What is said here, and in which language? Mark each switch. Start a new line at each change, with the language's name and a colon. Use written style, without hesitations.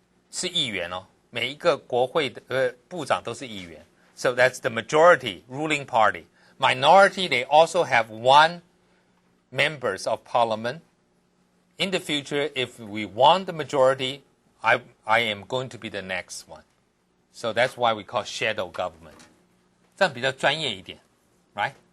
Chinese: 是议员哦，每一个国会的部长都是议员。
English: So that's the majority ruling party. Minority, they also have one members of parliament. In the future, if we want the majority, I am going to be the next one. So that's why we call shadow government.
Chinese: 这样比较专业一点 right?